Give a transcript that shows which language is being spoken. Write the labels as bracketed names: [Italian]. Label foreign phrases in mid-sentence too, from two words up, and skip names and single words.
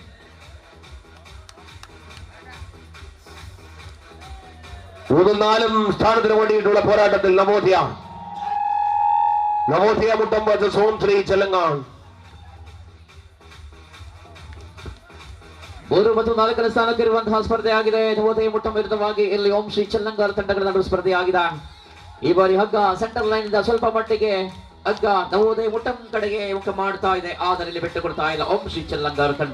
[Malayalam] മൂന്നും സ്ഥാനത്തിന് വേണ്ടിയിട്ടുള്ള പോരാട്ടത്തിൽ നവോദയ മുട്ടം versus ഓം ശ്രീ ചെല്ലങ്കാർ. [Kannada] 3 ಮತ್ತು 4ನೇ ಸ್ಥಾನಕ್ಕಿರುವಂತಹ ಸ್ಪರ್ಧೆಯಾಗಿದೆ. ನವೋದಯ ಮುಟ್ಟಂ ವಿರುದ್ಧವಾಗಿ ಇಲ್ಲಿ ಓಂ ಶ್ರೀ ಚೆಲ್ಲಂಗಾರ್ ತಂಡಗಳ ನಡುವೆ ಸ್ಪರ್ಧೆಯಾಗಿದೆ. ಈ ಬಾರಿ ಹಗ್ಗ [English] center line [Kannada] ಇಂದ ಸ್ವಲ್ಪ ಮಟ್ಟಿಗೆ ಹಗ್ಗ ನವೋದಯ ಮುಟ್ಟಂ ಕಡೆಗೆ ಮುಖ ಮಾಡ್ತಾ ಇದೆ, ಆದರೆ ಇಲ್ಲಿ ಬಿಟ್ಟು ಕೊಡ್ತಾ ಇಲ್ಲ ಓಂ ಶ್ರೀ ಚೆಲ್ಲಂಗಾರ್ ತಂಡ.